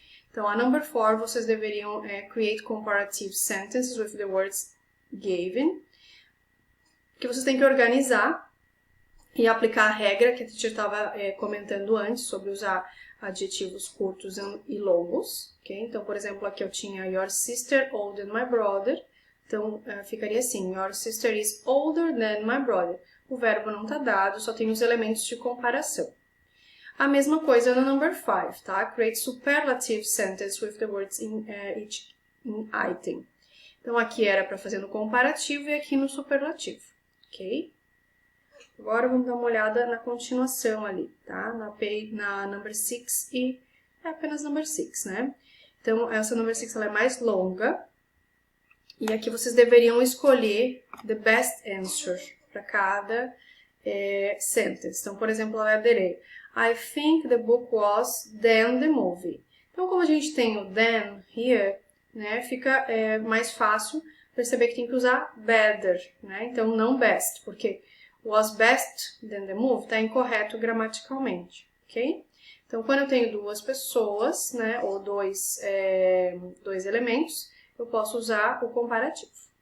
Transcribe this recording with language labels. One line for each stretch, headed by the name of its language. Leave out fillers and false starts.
Portuguese: Então, a number 4, vocês deveriam
English: create comparative sentences with the words given,
Portuguese: que vocês têm que organizar e aplicar a regra que a teacher estava comentando antes sobre usar adjetivos curtos e longos. Okay? Então, por exemplo, aqui eu tinha
English: your sister older than my brother.
Portuguese: Então, ficaria assim,
English: your sister is older than my brother.
Portuguese: O verbo não está dado, só tem os elementos de comparação. A mesma coisa no number 5, tá?
English: Create superlative sentence with the words in each item.
Portuguese: Então, aqui era para fazer no comparativo e aqui no superlativo, ok? Agora, vamos dar uma olhada na continuação ali, tá? Na number 6 e apenas number 6, né? Então, essa number 6 ela é mais longa. E aqui vocês deveriam escolher
English: the best answer
Portuguese: para cada sentence. Então, por exemplo, a letra A.
English: I think the book was than the movie.
Portuguese: Então, como a gente tem o than here, né, fica mais fácil perceber que tem que usar better, né? Então, não best, porque
English: was best than the movie
Portuguese: está incorreto gramaticalmente, ok? Então, quando eu tenho duas pessoas, né, ou dois elementos, eu posso usar o comparativo.